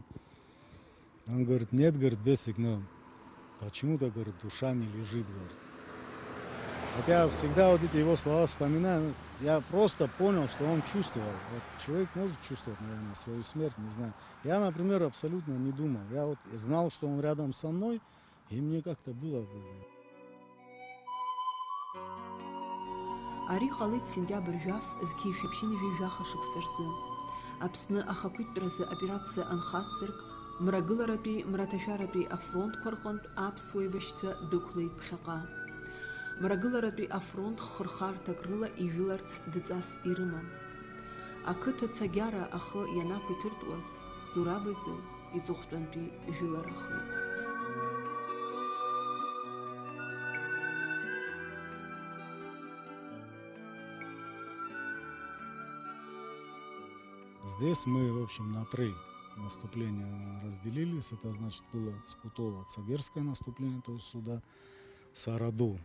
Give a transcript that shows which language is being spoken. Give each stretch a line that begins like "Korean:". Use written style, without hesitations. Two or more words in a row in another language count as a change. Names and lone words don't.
Russian: Он говорит, нет, говорит, Бесик, но почему-то, говорит, душа не лежит, говорит. Вот я всегда вот эти его слова вспоминаю, я просто понял, что он чувствовал. Вот человек может чувствовать, наверное, свою смерть, не знаю. Я, например, абсолютно не думал. Я вот знал, что он рядом со мной, и мне как-то было...
Abkhazian: Ари ҟалеит сентиабр жәаф зқьеишәаԥшьын ҩажәаха шықәса рзы. Аԥсны ахақәиҭтәразы аоперациа анхацдырк, мрагыларатәи, мраҭашәаратәи афронтқәа рҟынтә аԥсуа еибашьцәа дықәлеит ԥхьаҟа. Мрагыларатәи афронт хырхарҭак рыла ижәыларц дҵас ирыман. Ақыҭа цагьара ахы ианақәиҭыртәуаз, Зураб изы иҵыхәтәантәи жәыларахеит.
Russian: Здесь мы, в общем, на 3 наступления разделились. Это, значит, было с Путова Цагерское наступление, то есть сюда, Сараду.